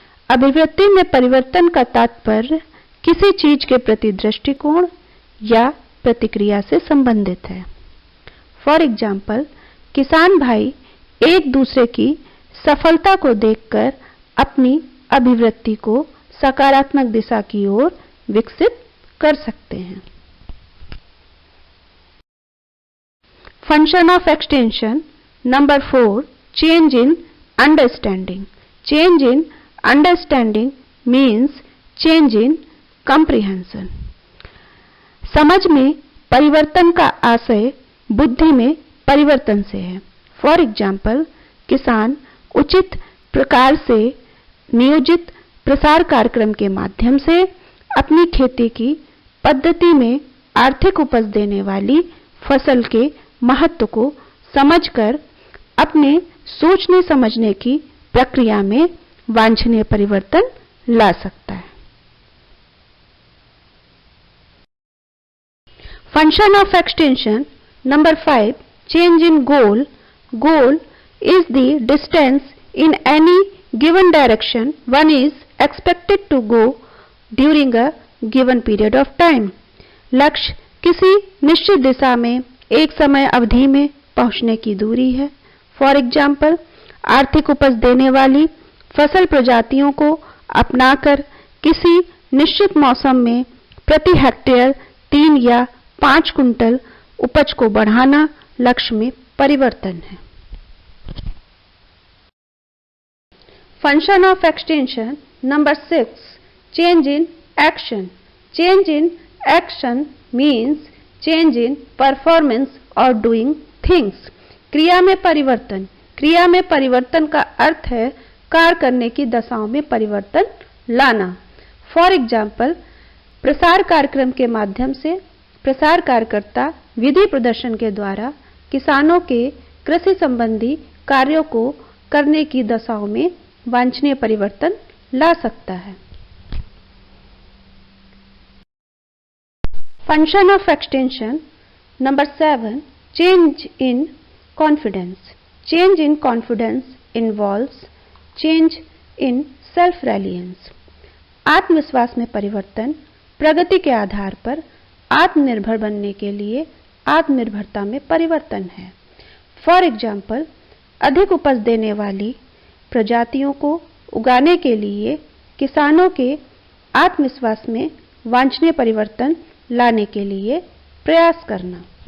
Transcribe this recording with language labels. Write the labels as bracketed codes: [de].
[hi] अभिव्यक्ति में परिवर्तन का तात्पर्य किसी चीज के प्रति दृष्टिकोण या प्रतिक्रिया से संबंधित है। [en] for example, [hi] किसान भाई एक दूसरे की सफलता को देखकर अपनी अभिव्यक्ति को सकारात्मक दिशा की ओर विकसित कर सकते हैं। [en] Function of extension. Number 4, change in understanding. Change in understanding means change in comprehension. [hi] समझ में परिवर्तन का आशय बुद्धि में परिवर्तन से है। [en] for example, [hi] किसान उचित प्रकार से नियोजित प्रसार कार्यक्रम के माध्यम से अपनी खेती की पद्धति में आर्थिक उपज देने वाली फसल के महत्व को समझकर अपने सोचने समझने की प्रक्रिया में वांछनीय परिवर्तन ला सकता है। [en] Function of extension. Number 5, change in goal. Goal is the distance in any given direction one is expected to go during a given period of time. [hi] लक्ष्य किसी निश्चित दिशा में एक समय अवधि में पहुंचने की दूरी है। [en] for example, [hi] आर्थिक उपज देने वाली फसल प्रजातियों को अपनाकर किसी निश्चित मौसम में प्रति हेक्टेयर 3 या 5 कुंटल उपज को बढ़ाना लक्ष्य में परिवर्तन है। [en] Function of extension. Number 6, change in action. Change in action means change in performance or doing things. [hi] क्रिया में परिवर्तन। क्रिया में परिवर्तन का अर्थ है कार्य करने की दशाओं में परिवर्तन लाना। [en] for example, [hi] प्रसार कार्यक्रम के माध्यम से प्रसार कार्यकर्ता विधि प्रदर्शन के द्वारा किसानों के कृषि संबंधी कार्यों को करने की दशाओं में वांछनीय परिवर्तन ला सकता है। [en] Function of extension. Number 7, change in confidence. Change in confidence involves change in self reliance. [hi] आत्मविश्वास में परिवर्तन प्रगति के आधार पर आत्मनिर्भर बनने के लिए आत्मनिर्भरता में परिवर्तन है। [en] for example, [hi] अधिक उपज देने वाली प्रजातियों को उगाने के लिए किसानों के आत्मविश्वास में वांछनीय परिवर्तन लाने के लिए प्रयास करना।